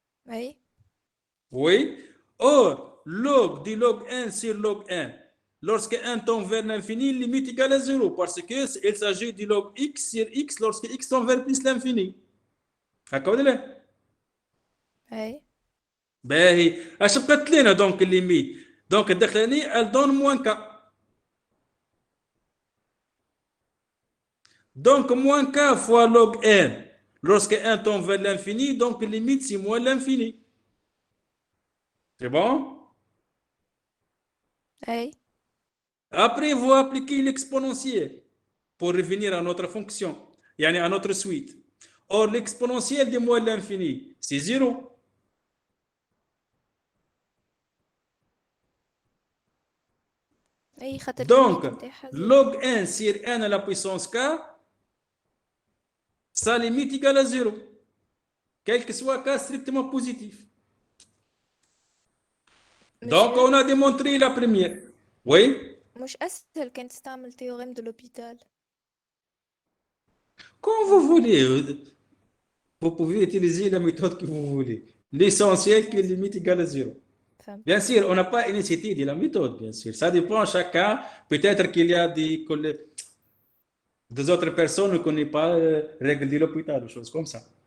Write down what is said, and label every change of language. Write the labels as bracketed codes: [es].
[ar] أي [fr] Oui. Or, log de log n sur log n, lorsque n tend vers l'infini, limite égale à 0, parce qu'il s'agit du log x sur x lorsque x tend vers plus l'infini. [ar] هكا ولا لا؟ أي باهي. اش بقات لنا دونك الليميت؟ دونك الداخلاني [fr] elle donne moins k. Donc, moins k fois log n, lorsque n tend vers l'infini, donc limite c'est moins l'infini. C'est bon? [ar] أي [fr] Après, vous appliquez l'exponentiel pour revenir à notre fonction, yani à notre suite. Or, l'exponentiel de moins l'infini, c'est 0. [ar] أي خاطر [fr] Donc, [ar] الليميت نتاعها زيرو. [fr] log n sur n à la puissance k, sa limite égale à 0, quel que soit k strictement positif. Donc, on a démontré la première. Oui? [ar] مش أسهل كان تستعمل تيوريم دو لوبيتال. [fr] Quand vous voulez, vous pouvez utiliser la méthode que vous voulez. L'essentiel que la limite égale à 0. [ar] فهمت. [fr] Bien sûr, on n'a pas initié de la méthode, bien sûr. Ça dépend chacun. Peut-être qu'il y a des autres personnes qui ne connaissent pas les règles de l'hôpital, des choses comme ça.